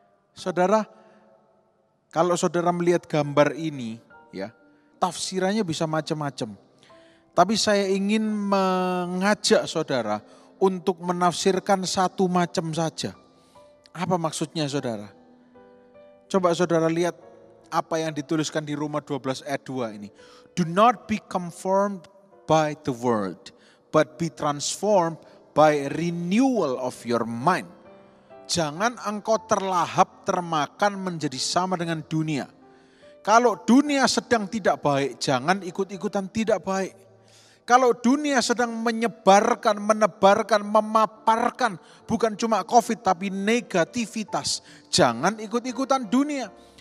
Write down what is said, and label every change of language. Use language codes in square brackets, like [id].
[id] Saudara, kalau saudara melihat gambar ini, ya tafsirannya bisa macam-macam. Tapi saya ingin mengajak saudara untuk menafsirkan satu macam saja. Apa maksudnya saudara? Coba saudara lihat apa yang dituliskan di Roma 12 ayat 2 ini. [en] Do not be conformed by the world, but be transformed by renewal of your mind. [id] Jangan engkau terlahap, termakan menjadi sama dengan dunia. Kalau dunia sedang tidak baik, jangan ikut-ikutan tidak baik. Kalau dunia sedang menyebarkan, menebarkan, memaparkan bukan cuma COVID tapi negativitas, jangan ikut-ikutan dunia.